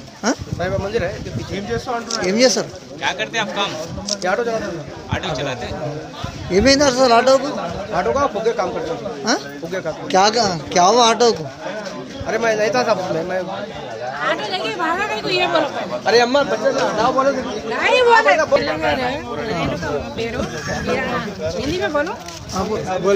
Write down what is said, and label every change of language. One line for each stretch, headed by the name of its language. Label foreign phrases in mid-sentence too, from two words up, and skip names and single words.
Hindi: हाँ? साहिबाग मंदिर है इसके पीछे
Telugu: ఏం చేస్తారు
Hindi: क्या करते हैं आप काम? ये ऑटो चलाते हैं ऑटो चलाते हैं?
Telugu: ఏమైంది అసలు ఆటోకు
Hindi: ऑटो का फुग्गे काम करते हैं हाँ? फुग्गे का क्या हुआ ऑटोకు अरे मैं नहीं था साहब मैं आटो लेके भागा नहीं तो ये बोलो अरे अम्मा बच्चे से हटाओ बोले नहीं बोले हिंदी में बोलो। बोले